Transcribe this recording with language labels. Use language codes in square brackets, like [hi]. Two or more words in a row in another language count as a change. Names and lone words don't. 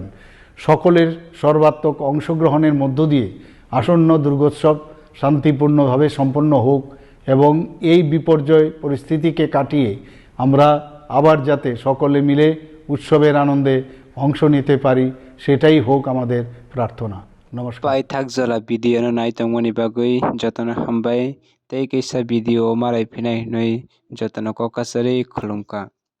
[bn] সকলের সর্বাত্মক অংশগ্রহণের মধ্য দিয়ে আসন্ন দুর্গোৎসব শান্তিপূর্ণভাবে সম্পন্ন হোক এবং এই বিপর্যয় পরিস্থিতিকে কাটিয়ে আমরা আবার যাতে সকলে মিলে উৎসবের আনন্দে অংশ নিতে পারি সেটাই হোক আমাদের প্রার্থনা। নমস্কার। [trp] Paithak jala video no nai tongmani bagui jotono hambai tei kaisa video marai phinai hinui jotono ko kasari khulumka।